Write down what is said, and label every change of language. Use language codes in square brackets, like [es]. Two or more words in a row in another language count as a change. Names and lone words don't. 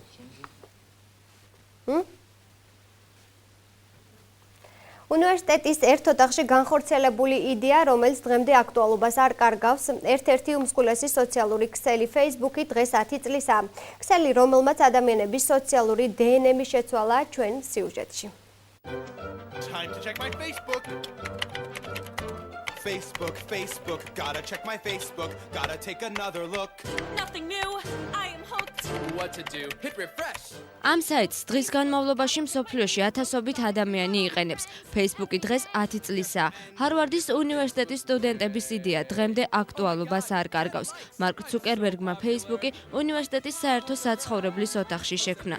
[ka] უნივერსიტეტის ერთ ოთახში განხორციელებული იდეა, რომელიც დღემდე აქტუალობას არ კარგავს, ერთ-ერთი უმსხვილესი სოციალური ქსელი Facebook-ი დღეს 10 წლისაა. ქსელი, რომელმაც ადამიანების სოციალური დნმ შეცვალა ჩვენ სიუჟეტში. [en] Facebook, gotta check my Facebook, gotta take another look. Nothing new, I am hooked. What to do? Hit refresh. [ka] ამ საიტს დღის განმავლობაში მსოფლიოში ათასობით ადამიანი იყენებს. Facebook-ი დღეს 10 წლისაა. ჰარვარდის უნივერსიტეტის სტუდენტების იდეა დღემდე აქტუალობას არ კარგავს. მარკ ცუკერბერგმა Facebook-ი უნივერსიტეტის საერთო საცხოვრებლის ოთახში შექმნა.